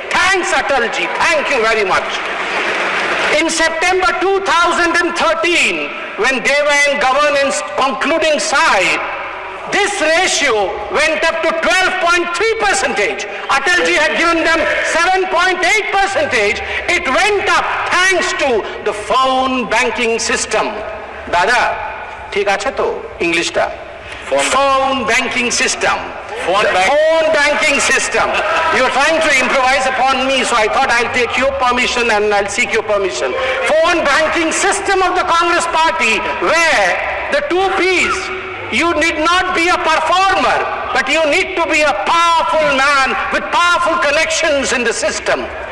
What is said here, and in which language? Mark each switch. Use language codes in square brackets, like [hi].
[en] Thanks Atal ji, thank you very much. In September 2013, when they were in governance concluding side, this ratio went up to 12.3%. Atal ji had given them 7.8%. It went up thanks to the phone banking system. [bn] Dada, ठीक আছে তো ইংলিশটা? [en] Phone banking system. Phone banking system. You are trying to improvise upon me, so I thought I'll take your permission and I'll seek your permission. Phone banking system of the Congress Party, where the 2 P's, you need not be a performer, but you need to be a powerful man with powerful connections in the system.